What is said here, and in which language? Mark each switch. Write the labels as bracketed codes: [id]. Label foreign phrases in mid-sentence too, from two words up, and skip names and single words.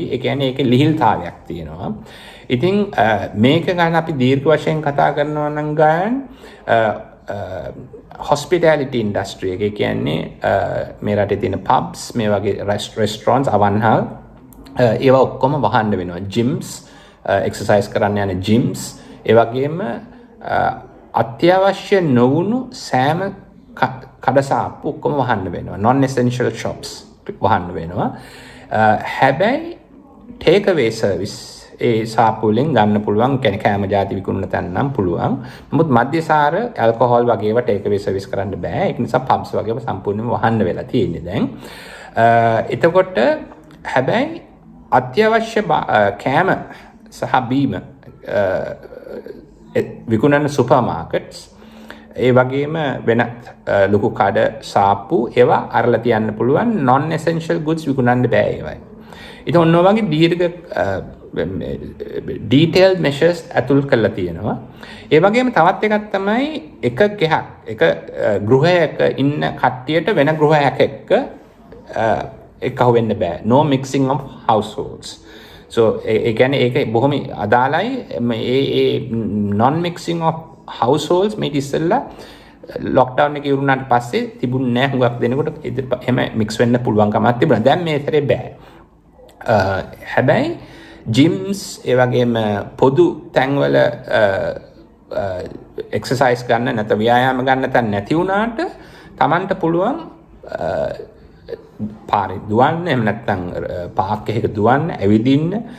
[si] ඒ කියන්නේ ඒකේ ලිහිල්තාවයක් තියෙනවා. ඉතින් මේක ගැන අපි දීර්ඝ වශයෙන් කතා කරනවා නම් ගායන් [en] hospitality industry [si] එක කියන්නේ මේ රටේ තියෙන pubs, මේ වගේ restaurants, අවන්හල් ඒවා ඔක්කොම වහන්න වෙනවා. [en] gyms, exercise [si] කරන්න යන gyms, ඒ වගේම අත්‍යවශ්‍ය නොවුණු සෑම කඩසාප්පු ඔක්කොම වහන්න වෙනවා. [en] non essential shops [si] වහන්න වෙනවා. හැබැයි [en] take away service [si] ඒ සාප්පුවලින් ගන්න පුළුවන්. කියන්නේ කෑම ಜಾති විකුණන තැන් නම් පුළුවන්. නමුත් මද්යසාර ඇල්කොහොල් වගේ ඒවා [en] take away service [si] කරන්න බෑ. ඒක නිසා pubs වගේම සම්පූර්ණයෙන්ම වහන්න වෙලා තියෙන්නේ දැන්. එතකොට හැබැයි අත්‍යවශ්‍ය කෑම සහ බීම විකුණන [en] super markets, [si] ඒ වගේම වෙනත් ලොකු කඩ සාප්පු ඒවා අරලා තියන්න පුළුවන්. [en] non essential goods [si] විකුණන්න බෑ ඒවයි. ඉතින් ඔන්න වගේ දීර්ඝ [en] detailed measures [si] අතුල් කරලා තියෙනවා. ඒ වගේම තවත් එකක් තමයි එක ගෘහයක ඉන්න කට්ටියට වෙන ගෘහයක එක්ක එකහුව වෙන්න බෑ. [en] no mixing of households. [si] So ඒ කියන්නේ ඒක බොහොම අදාළයි. ඒ [en] non mixing of households [si] මේ ඉස්සෙල්ලා ලොක්ඩවුන් එක ඉවරුනාට පස්සේ තිබුණ නැහැ. හුඟක් දෙනකොට එහෙම මික්ස් වෙන්න පුළුවන් කමක් තිබුණා. දැන් මේ තරේ බෑ. හැබැයි gyms ඒ වගේම පොදු තැන්වල එක්සර්සයිස් ගන්න නැත්නම් ව්‍යායාම ගන්න තැන් නැති වුණාට Tamanට පුළුවන් පාරේ දුවන්න, එහෙම නැත්නම් පාක් එකක දුවන්න, ඇවිදින්න.